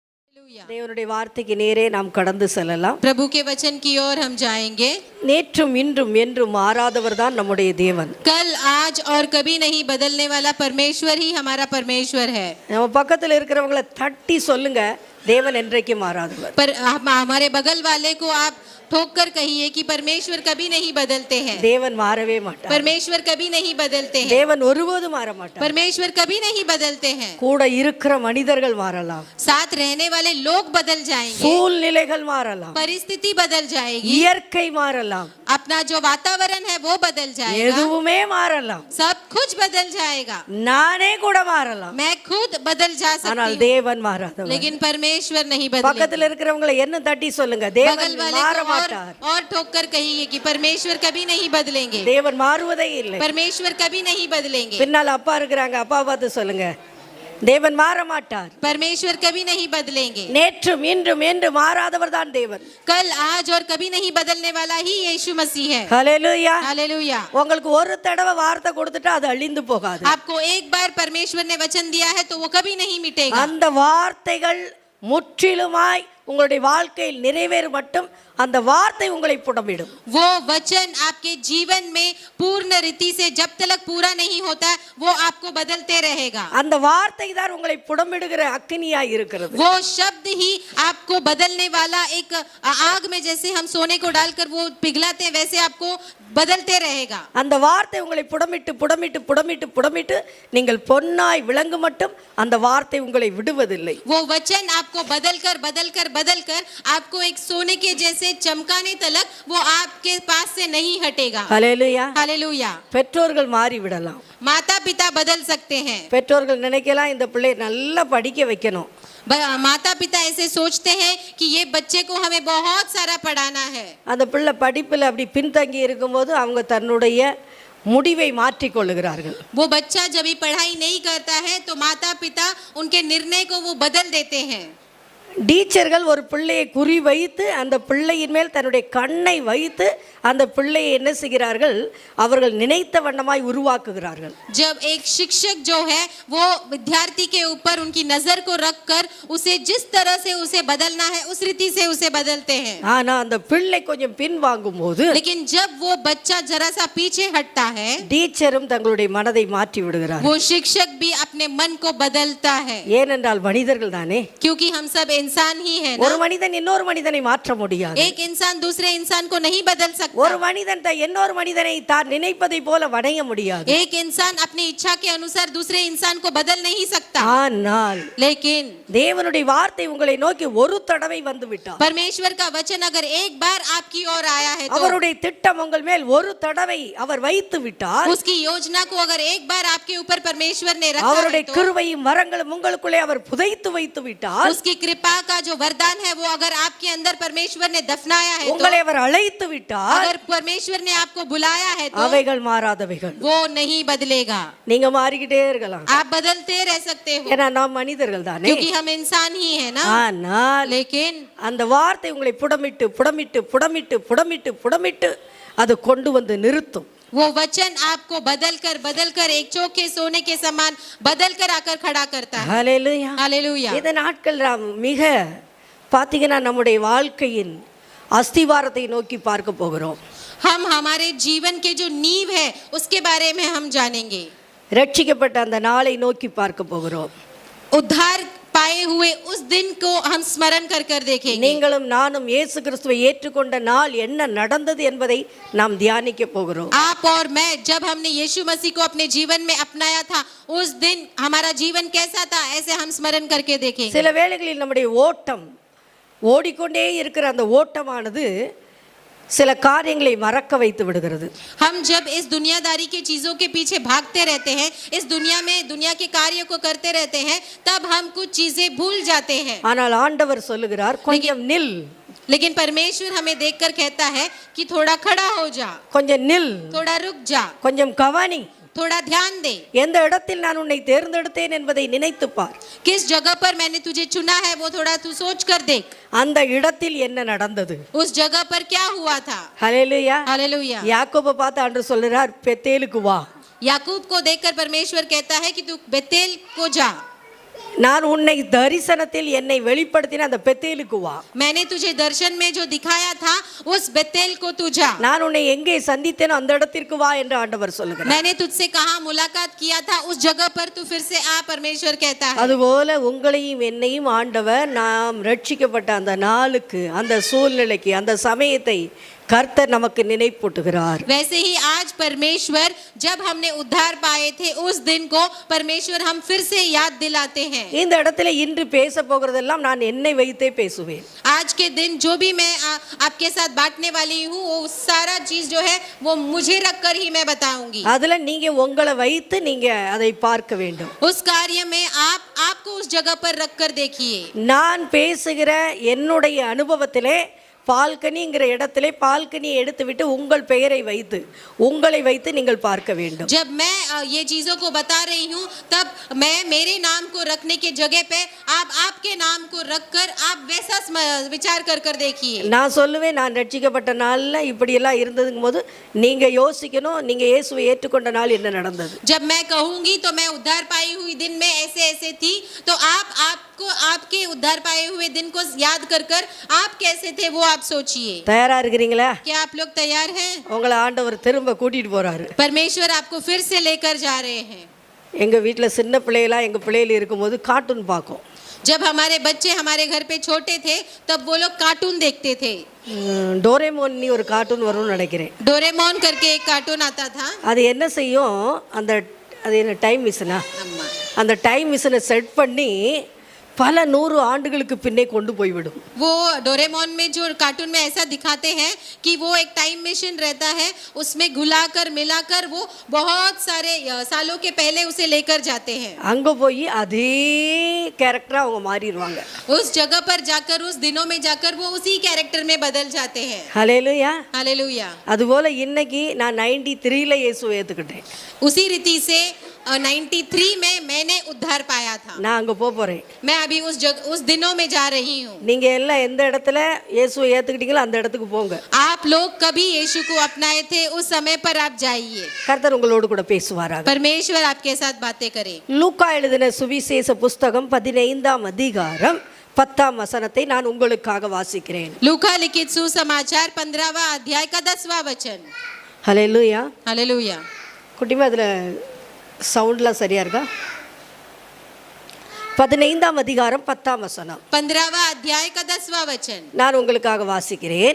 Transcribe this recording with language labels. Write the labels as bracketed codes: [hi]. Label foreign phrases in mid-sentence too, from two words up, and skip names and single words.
[ta] தேவனுடைய வார்த்தைக்கு நேரே நாம் கடந்து செல்லலாம். [hi] प्रभु के वचन की ओर हम जाएंगे. [ta] நேற்றும் இன்றும் என்றும் மாறாதவர் தான் நம்முடைய தேவன். [hi] कल आज और कभी नहीं बदलने वाला परमेश्वर ही हमारा परमेश्वर है. [ta] நம்ம பக்கத்துல இருக்கிறவங்களை தட்டி சொல்லுங்க, தேவன் என்றைக்கு மாறாதவர். [hi] पर हमारे बगल वाले को आप ठोक कर कहिए कि परमेश्वर कभी नहीं बदलते हैं. [ta] தேவன் மாறவே மாட்டார். [hi] परमेश्वर कभी नहीं बदलते हैं. [ta] தேவன் ஒருபோதும் மாற மாட்டார். [hi] परमेश्वर कभी नहीं बदलते हैं. [ta] கூட இருக்கிற மனிதர்கள் மாறலாம், [hi] साथ रहने वाले लोग बदल जाएंगे, [ta] சூழ்நிலைகள் மாறலாம், [hi] परिस्थिति बदल जाएगी, [ta] இயற்கை மாறலாம், [hi] अपना जो वातावरण है वो बदल जाएगा, [ta] எதுவுமே மாறலாம், [hi] सब कुछ बदल जाएगा, [ta] நானே கூட மாறலாம். [hi] मैं खुद बदल जा [ta] ஆனால் [hi] सकती हूँ, [ta] தேவன் மாறாதவர். [hi] लेकिन परमेश्वर नहीं बदलेगा. [ta] பக்கத்துல இருக்கிறவங்களை என்ன தட்டி சொல்லுங்க, தேவன் [hi] बगल वाले [ta] மாற [hi] को [ta] மாட்டார். [hi] और ठोक कर कहिए कि परमेश्वर कभी नहीं बदलेंगे. [ta] தேவன் மாறுவதே இல்லை. [hi] परमेश्वर कभी नहीं बदलेंगे. [ta] பின்னால் அப்பா இருக்கிறாங்க, அப்பா பார்த்து சொல்லுங்க, தேவன் மாற மாட்டார். [hi] परमेश्वर कभी नहीं बदलेंगे. [ta] நேற்றும் இன்றும் என்று மாறாதவர் தான் தேவன். [hi] कल आज और कभी नहीं बदलने वाला ही यीशु मसीह है. [ta] ஹல்லேலூயா. [hi] हालेलुया. [ta] உங்களுக்கு ஒரு தடவை வார்த்தை கொடுத்துட்டா அது அழிந்து போகாது. [hi] आपको एक बार परमेश्वर ने वचन दिया है तो वो कभी नहीं मिटेगा. [ta] அந்த வார்த்தைகள் முற்றிலுமாய் உங்களுடைய வாழ்க்கையில் நிறைவேறும் மட்டும் அந்த வார்த்தை உங்களை புடமிடும். [hi] वो वचन आपके जीवन में पूर्ण रीति से जब तक पूरा नहीं होता वो आपको बदलते रहेगा. [ta] அந்த வார்த்தை தான் உங்களை புடமிடுகிற அக்கினியாய் இருக்கிறது. [hi] वो शब्द ही आपको बदलने वाला एक आग में जैसे हम सोने को डालकर वो पिघलाते हैं वैसे आपको बदलते रहेगा. [ta] அந்த வார்த்தை உங்களை புடமிட்டு புடமிட்டு புடமிட்டு புடமிட்டு நீங்கள் பொன்னாய் விளங்கு மட்டும் அந்த வார்த்தை உங்களை விடுவதில்லை. [hi] वो वचन आपको बदलकर बदलकर बदलकर आपको एक सोने के जैसे चमकाने तलक वो आपके पास से नहीं हटेगा. [ta] ஹல்லேலூயா. [hi] हालेलुया. [ta] பெற்றோர்கள் மாறி விடலாம். [hi] माता पिता बदल सकते हैं. [ta] பெற்றோர்கள் நினைக்கலாம் இந்த பிள்ளை நல்லா படிக்க வைக்கணும். [hi] माता पिता ऐसे सोचते हैं कि ये बच्चे को हमें बहुत सारा पढ़ाना है. [ta] அந்த பிள்ளை படிப்பில் அப்படி பின்தங்கி இருக்கும்போது அவங்க தன்னுடைய முடிவை மாற்றிக் கொள்ளுகிறார்கள். [hi] वो बच्चा जब भी पढ़ाई नहीं करता है तो माता पिता उनके निर्णय को वो बदल देते हैं. [ta] டீச்சர்கள் ஒரு பிள்ளையை குறி வைத்து அந்த பிள்ளையின் மேல் தன்னுடைய கண்ணை வைத்து அந்த பிள்ளையை என்ன செய்கிறார்கள், அவர்கள் நினைத்த வண்ணமாய் உருவாக்குகிறார்கள். [hi] जब एक शिक्षक जो है वो विद्यार्थी के ऊपर उनकी नजर को रखकर उसे जिस तरह से उसे बदलना है उस रीति से उसे बदलते हैं. [ta] ஆனா அந்த பிள்ளை கொஞ்சம் பின் வாங்கும்போது [hi] लेकिन जब वो बच्चा जरा सा पीछे हटता है [ta] டீச்சரும் தங்களுடைய மனதை மாற்றி விடுகிறார். [hi] वो शिक्षक भी अपने मन को बदलता है. [ta] ஏனென்றால் மனிதர்கள் தானே. [hi] क्योंकि हम सब इंसान ही है [ta] ஒரு [hi] ना. [ta] மனிதன் இன்னொரு மனிதனை மாற்ற முடியாது. [hi] एक इंसान दूसरे इंसान को नहीं बदल सकता. [ta] ஒரு மனிதன் இன்னொரு மனிதனை தான் நினைப்பதை போல வணைய முடியாது. [hi] एक इंसान अपनी इच्छा के अनुसार दूसरे इंसान को बदल नहीं सकता. [ta] ஆனால் [hi] लेकिन [ta] தேவனுடைய வார்த்தை உங்களை நோக்கி ஒரு தடவை வந்து விட்டார். [hi] परमेश्वर का वचन अगर एक बार आपकी ओर आया है तो [ta] அவருடைய திட்டம் உங்கள் மேல் ஒரு தடவை அவர் வைத்து விட்டார். [hi] उसकी योजना को अगर एक बार आपके ऊपर परमेश्वर ने रखा है [ta] அவருடைய [hi] तो [ta] கிருபையும் வரங்களும் உங்களுக்குள்ளே அவர் புதைத்து வைத்து விட்டார். [hi] उसकी कृपा का जो वरदान है वो अगर आपके अंदर परमेश्वर ने दफनाया है तो [ta] உங்களை அவர் அழைத்து விட்டார். [hi] अगर परमेश्वर ने आपको बुलाया है तो [ta] அவைகள் மாறாதவைகள். [hi] वो नहीं बदलेगा. [ta] நீங்க மாறிக்கிட்டே இருக்கலாம், [hi] आप बदलते रह सकते हो [ta] ஏன்னா நாம் மனிதர்கள் தானே. [hi] क्योंकि हम इंसान ही है ना. [ta] ஆனால் [hi] लेकिन [ta] அந்த வார்த்தை உங்களை புடமிட்டு புடமிட்டு புடமிட்டு புடமிட்டு புடமிட்டு அது கொண்டு வந்து நிறுத்தும். [hi] वो वचन आपको बदलकर एक चौके सोने के समान बदलकर आकर खड़ा करता है. [ta] ஹல்லேலூயா. [hi] हालेलुया. [ta] இந்த நாட்கள் நாம் மிக பாத்தீங்கன்னா நம்முடைய வாழ்க்கையின் அஸ்திவாரத்தை நோக்கி பார்க்க போகிறோம். [hi] हम हमारे जीवन के जो नींव है उसके बारे में हम जानेंगे. [ta] ரட்சிக்கப்பட்ட அந்த நாளை நோக்கி பார்க்க போகிறோம். [hi] उद्धार पाए हुए उस दिन को हम स्मरण कर कर देखेंगे. [ta] நீங்களும் நானும் இயேசு கிறிஸ்துவை ஏற்றுக்கொண்ட நாள் என்ன நடந்தது என்பதை நாம் தியானிக்க போகிறோம். [hi] आप और मैं जब हमने यीशु मसीह को अपने जीवन में अपनाया था उस दिन हमारा जीवन कैसा था ऐसे हम स्मरण करके देखेंगे. [ta] சில வேளைகளில் நம்முடைய ஓட்டம் ஓடிக்கொண்டே இருக்கிற அந்த ஓட்டமானது சில காரியங்களை மறக்க வைத்து விடுகிறது. [hi] हम जब इस दुनियादारी की चीजों के पीछे भागते रहते हैं, इस दुनिया में दुनिया के कार्य को करते रहते हैं, तब हम कुछ चीजें भूल जाते हैं. [ta] ஆனால் ஆண்டவர் சொல்லுகிறார், கொஞ்சம் நில். [hi] लेकिन परमेश्वर हमें देखकर कहता है कि थोड़ा खड़ा हो जा, [ta] கொஞ்சம் நில், [hi] थोड़ा रुक जा, [ta] கொஞ்சம் கவனி, [hi] थोड़ा ध्यान दे. [ta] எந்த இடத்தில் நான் உன்னை தேர்ந்தெடுத்தேன் என்பதை நினைத்து பார். [hi] किस जगह पर मैंने तुझे चुना है वो थोड़ा तू सोच कर देख. [ta] அந்த இடத்தில் என்ன நடந்தது? [hi] उस जगह पर क्या हुआ था. [ta] ஹல்லேலூயா. [hi] हालेलुया. [ta] யாக்கோபை பார்த்து ஆண்டவர் சொல்றார், பெத்தேலுக்கு வா. [hi] याकूब को देखकर परमेश्वर कहता है कि तू बेतेल को जा. [ta] நான் உன்னை தரிசனத்தில் என்னை வெளிப்படுத்தின அந்த பெத்தேலுக்கு வா. [hi] मैंने तुझे दर्शन में जो दिखाया था उस बेतेल को तू जा. [ta] நான் உன்னை எங்கே சந்தித்தேனோ அந்த இடத்திற்கு வா என்று ஆண்டவர் சொல்லுகிறார். [hi] मैंने तुझसे कहाँ मुलाकात किया था उस जगह पर तू फिर से आ, परमेश्वर कहता है. [ta] அதுபோல உங்களையும் என்னையும் ஆண்டவர் நாம் ரட்சிக்கப்பட்ட அந்த நாளுக்கு, அந்த சூழ்நிலைக்கு, அந்த சமயத்தை கர்த்தர் நமக்கு நினைப்பூட்டுகிறார். [hi] वैसे ही आज परमेश्वर जब हमने उद्धार पाए थे उस दिन को परमेश्वर हम फिर से याद दिलाते हैं. [ta] இந்த இடத்துல இன்று பேச போகிறதெல்லாம் நான் என்னை வைத்தே பேசுவேன். [hi] आज के दिन जो भी मैं आपके साथ बांटने वाली हूँ वो सारा चीज जो है वो मुझे रखकर ही मैं बताऊंगी. [ta] அதுல நீங்க உங்களை வைத்து நீங்க அதை பார்க்க வேண்டும். [hi] उस कार्य में आपको उस जगह पर रखकर देखिए. [ta] நான் பேசுகிற என்னுடைய அனுபவத்திலே பால்கனிங்கிற இடத்திலே பால்கனியை எடுத்துவிட்டு உங்கள் பெயரை வைத்து உங்களை வைத்து நீங்கள் பார்க்க வேண்டும். [hi] जब मैं ये चीजों को बता रही हूँ तब मैं मेरे नाम को रखने की जगह पे आप आपके नाम को रखकर आप वैसा विचार कर कर देखिए. [ta] நான் சொல்லுவேன், நான் ரட்சிக்கப்பட்ட நாளில் இப்படியெல்லாம் இருந்ததுங்கும் போது நீங்க யோசிக்கணும், நீங்க இயேசுவை ஏற்றுக்கொண்ட நாள் என்ன நடந்தது. [hi] जब मैं कहूंगी तो मैं उद्धार पाई हुई दिन में ऐसे ऐसे थी, तो आपको आपके उद्धार पाए हुए दिन को याद कर कर आप कैसे थे वो आप सोचिए. [ta] தயாரா இருக்கிறீங்களா? [hi] क्या आप लोग तैयार हैं? [ta] உங்களை ஆண்டவர் திரும்ப கூட்டிட்டு போறாரு. [hi] परमेश्वर आपको फिर से लेकर जा रहे हैं. [ta] எங்க வீட்டுல சின்ன பிள்ளைகளா எங்க பிள்ளைகள் இருக்கும்போது கார்ட்டூன் பார்க்கும். [hi] जब हमारे बच्चे हमारे घर पे छोटे थे तब वो लोग कार्टून देखते थे. [ta] டோரேமோன் நீ ஒரு கார்ட்டூன் வரும்னு நினைக்கிறேன். [hi] डोरेमोन करके एक कार्टून आता था. [ta] அது என்ன செய்யும், அது என்ன [en] time machine, [ta] அந்த [en] time machine set [ta] பண்ணி பல 100 ஆண்டுகளுக்கு பின்னே கொண்டு போய்விடும். [hi] वो डोरेमोन में जो कार्टून में ऐसा दिखाते हैं कि वो एक [en] time machine [hi] रहता है, उसमें घुलाकर मिलाकर वो बहुत सारे सालों के पहले उसे लेकर जाते हैं. [ta] அங்க போய் அதே கேரக்டரா அவங்க மாறிடுவாங்க. [hi] उस जगह पर जाकर उस दिनों में जाकर वो उसी कैरेक्टर में बदल जाते हैं. [ta] ஹல்லேலூயா. [hi] हालेलुया. [ta] அதுபோல இன்னைக்கு நான் 93ல இயேசுவை ஏத்துக்கிட்டேன். [hi] उसी रीति से 93 में मैंने उद्धार पाया था. [ta] நான் அங்க போறேன். [hi] मैं अभी उस दिनों में जा रही हूँ. [ta] நீங்க எல்லாம் எந்த இடத்துல இயேசுவை ஏத்துக்கிட்டீங்களோ அந்த இடத்துக்கு போங்க. [hi] आप लोग कभी यीशु को अपनाए थे उस समय पर आप जाइए. [ta] கர்த்தர் உங்களோடு கூட பேசுவாராக. [hi] परमेश्वर आपके साथ बातें करे. [ta] லூக்கா எழுதின சுவிசேஷ புஸ்தகம் 15ஆம் அதிகாரம் 10ஆம் வசனத்தை நான் உங்களுக்காக வாசிக்கிறேன். [hi] लूका लिखित सुसमाचार 15वां अध्याय का 10वां वचन. [ta] ஹல்லேலூயா. [hi] हालेलुया. [ta] குட்டிமா அதுல சவுண்ட்லாம் சரியா இருக்கா? 15ஆம் அதிகாரம் 10ஆம் வசனம். [hi] 15वां अध्याय का 10वां वचन. [ta] நான் உங்களுக்காக வாசிக்கிறேன்.